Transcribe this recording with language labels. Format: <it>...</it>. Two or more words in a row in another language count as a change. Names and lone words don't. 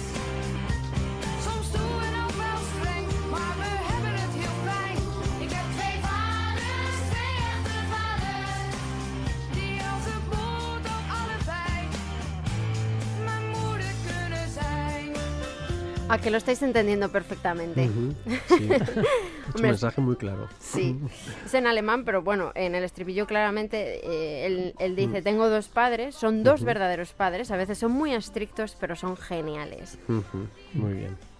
<nl>Soms stoer en ook wel streng, maar we hebben het heel fijn. Ik heb 2 vaders, 2 echte vaders. Die als het moet ook allebei mijn moeder kunnen zijn.</nl> <es>A que lo estáis entendiendo perfectamente. Sí, es un Hombre, mensaje muy claro. Sí, es en alemán, pero bueno, en el estribillo claramente él dice, tengo 2 padres, son 2 verdaderos padres, a veces son muy estrictos, pero son geniales. Muy bien.</es>